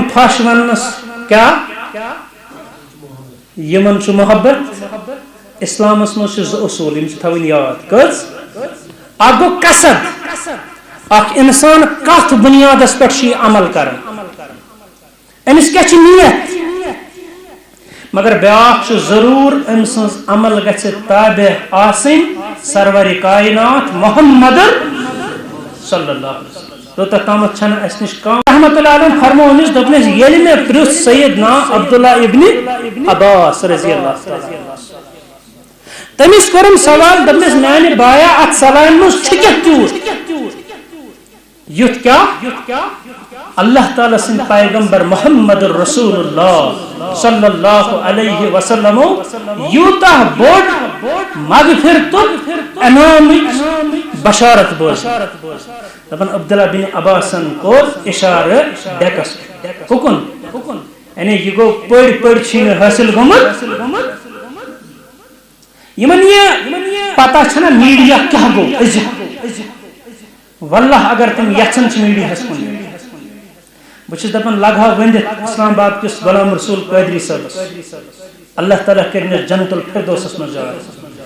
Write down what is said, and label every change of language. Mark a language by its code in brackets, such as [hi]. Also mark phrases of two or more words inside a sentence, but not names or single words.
[ks] پھش وننس کیٛاہ یِمن چھُ محبت اسلامس منٛز چھِ زٕ اصوٗل یِم چھِ تھاوٕنۍ یاد کٔژ اکھ گوٚو قصد اکھ انسان کتھ بُنیادس پٮ۪ٹھ چھُ یہِ عمل کران أمِس کیٛاہ چھِ نیت مگر بیٛاکھ چھُ ضروٗر أمۍ سٕنٛز عمل گژھِ تابع آسٕنۍ سرورِ کائنات محمد [ar] صلی اللہ علیہ وسلم [ks] توٚتتھ تامتھ چھنہٕ اسہِ نِش کانٛہہ [ar] رحمتُ اللہ علیہ [ks] فرموو أمِس دوٚپنَس ییٚلہِ مےٚ پرٛژھ سیدنا عبداللہ ابن عباس [ar] رضی اللہ تعالیٰ [ks] تٔمِس کوٚرُم سوال دوٚپنَس میانہِ بایا اتھ سلامہِ منٛز چھُ کیٛاہ تیوٗت یُتھ کیٛاہ اللہ تعالیٰ سٕنٛدۍ پیغمبر [ar] محمد رسول اللہ صلی اللہ علیہ وسلم [ks] یوٗتاہ بوٚڑ مغفرتُک انعامٕچ بشارت بوز دپان عبداللہ بن عباسن کوٚر اِشارٕ ڈیکس ہُکُن یعنی یہِ گوٚو پٔرۍ پٔرۍ چھِنہٕ حٲصِل گوٚمُت یِمن یہِ پتہ چھنہ میٖڈیا کیٛاہ گوٚو أزیُک واللہ اگر تِم یژھان چھِ میٖڈیاہس کُن بہٕ چھُس دپان لگہٕ ہا ؤنِتھ اسلام آباد کِس غلام رسول قٲدری صٲبس اللہ تعالیٰ کٔرِنَس جنت الفردوسس منٛز جاے